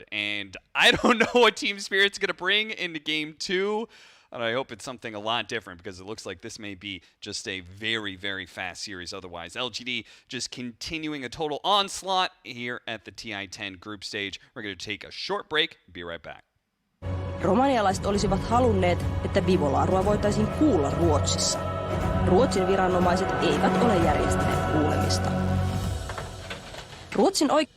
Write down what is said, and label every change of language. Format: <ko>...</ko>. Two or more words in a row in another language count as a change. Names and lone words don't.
<en>And I don't know what Team Spirit's going to bring into Game 2, and I hope it's something a lot different because it looks like this may be just a very, very fast series otherwise. LGD just continuing a total onslaught here at the Ti10 group stage. We're going to take a short break. Be right back.</en> <fi>Romanialaiset olisivat halunneet, että Vivolaarua voitaisiin kuulla Ruotsissa. Ruotsin viranomaiset eivät ole järjestäneet kuulemista. Ruotsin</fi>